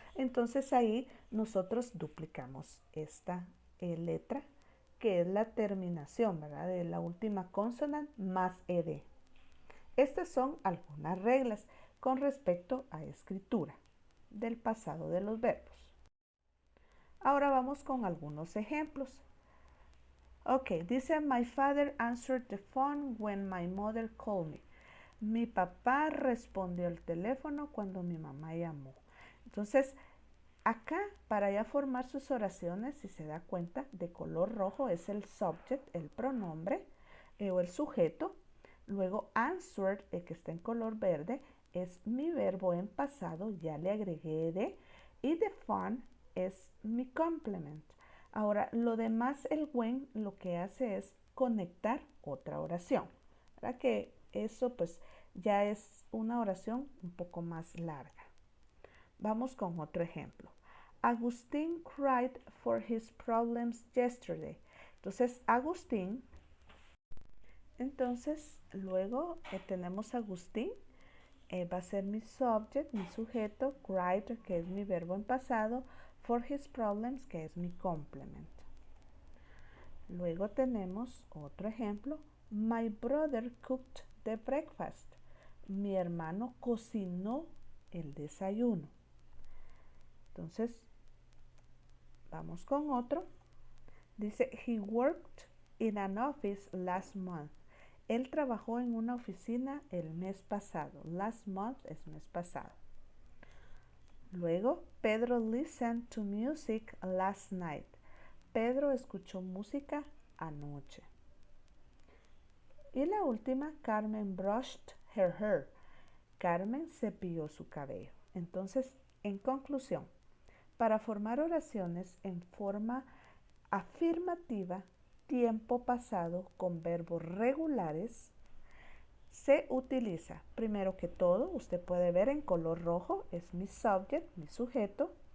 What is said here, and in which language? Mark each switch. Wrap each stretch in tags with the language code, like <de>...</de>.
<es>Entonces ahí nosotros duplicamos esta letra, que es la terminación, ¿verdad? De la última consonante más ed. Estas son algunas reglas con respecto a escritura del pasado de los verbos. Ahora vamos con algunos ejemplos.</es> <en>Ok, dice, my father answered the phone when my mother called me.</en> <es>Mi papá respondió el teléfono cuando mi mamá llamó. Entonces, Acá, para ya formar sus oraciones, si se da cuenta, de color rojo es el subject, el pronombre o el sujeto. Luego answered, el que está en color verde, es mi verbo en pasado, ya le agregué de. Y the fun es mi complement. Ahora, lo demás, el when, lo que hace es conectar otra oración. ¿Verdad? Que eso pues ya es una oración un poco más larga. Vamos con otro ejemplo.</es> <en>Agustín cried for his problems yesterday.</en> <es>Entonces, Agustín, entonces luego tenemos Agustín, va a ser mi subject, mi sujeto, cried, que es mi verbo en pasado,</es> <en>for his problems,</en> <es>que es mi complement. Luego tenemos otro ejemplo.</es> <en>My brother cooked the breakfast.</en> <es>Mi hermano cocinó el desayuno. Entonces, vamos con otro.</es> <en>Dice, he worked in an office last month.</en> <es>Él trabajó en una oficina el mes pasado.</es> <en>Last month</en> <es>es mes pasado.</es> <en>Luego, Pedro listened to music last night.</en> <es>Pedro escuchó música anoche. Y la última,</es> <en>Carmen brushed her hair.</en> <es>Carmen cepilló su cabello. Entonces, en conclusión, para formar oraciones en forma afirmativa, tiempo pasado con verbos regulares, se utiliza, primero que todo, usted puede ver en color rojo, es mi subject, mi sujeto.</es>